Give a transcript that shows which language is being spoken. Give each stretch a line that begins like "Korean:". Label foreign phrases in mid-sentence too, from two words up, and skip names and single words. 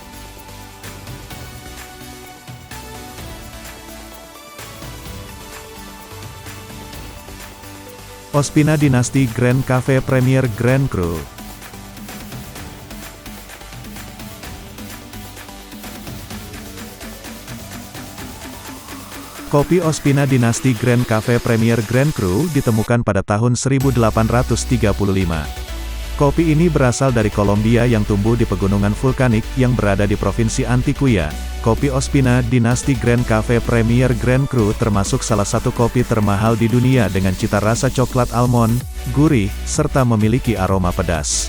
Indonesian: Ospina Dynasty Grand Cafe Premier Grand Cru. Kopi Ospina Dynasty Grand Cafe Premier Grand Cru ditemukan pada tahun 1835. Kopi ini berasal dari Kolombia yang tumbuh di pegunungan vulkanik yang berada di Provinsi Antioquia. Kopi Ospina Dynasty Grand Cafe Premier Grand Cru termasuk salah satu kopi termahal di dunia dengan cita rasa coklat almond, gurih, serta memiliki aroma pedas.